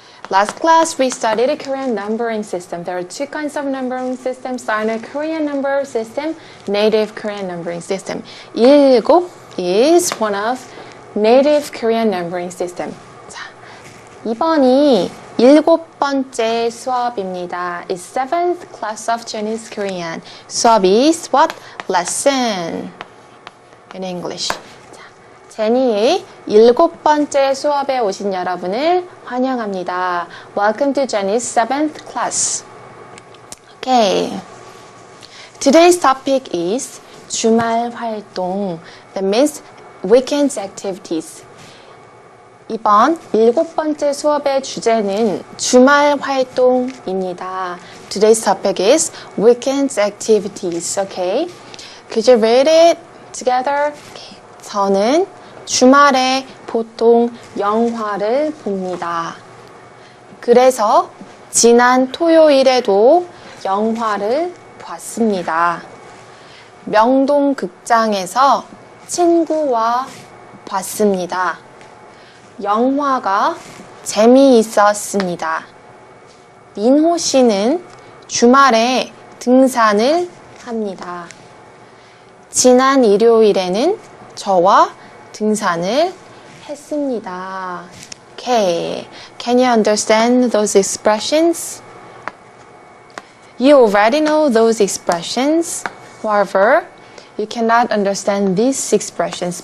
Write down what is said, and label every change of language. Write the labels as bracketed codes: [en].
[en] Last class, we studied a Korean numbering system. There are two kinds of numbering systems, standard Korean number system, native Korean numbering system. 일곱 is one of native Korean numbering system. [ko] 자, 이번이 일곱 번째 수업입니다. [en] It's 7th class of Chinese Korean. 수업 is what? Lesson in English. [ko] 제니의 일곱 번째 수업에 오신 여러분을 환영합니다. [en] Welcome to Jenny's 7th class. Okay. Today's topic is [ko] 주말 활동. [en] That means weekend activities. [ko] 이번 일곱 번째 수업의 주제는 주말 활동입니다. [en] Today's topic is weekend activities. Okay. Could you read it together? Okay. [ko] 저는 주말에 보통 영화를 봅니다. 그래서 지난 토요일에도 영화를 봤습니다. 명동극장에서 친구와 봤습니다. 영화가 재미있었습니다. 민호 씨는 주말에 등산을 합니다. 지난 일요일에는 저와 등산을 했습니다. [en] Okay. Can you understand those expressions? You already know those expressions. However, you cannot understand these expressions.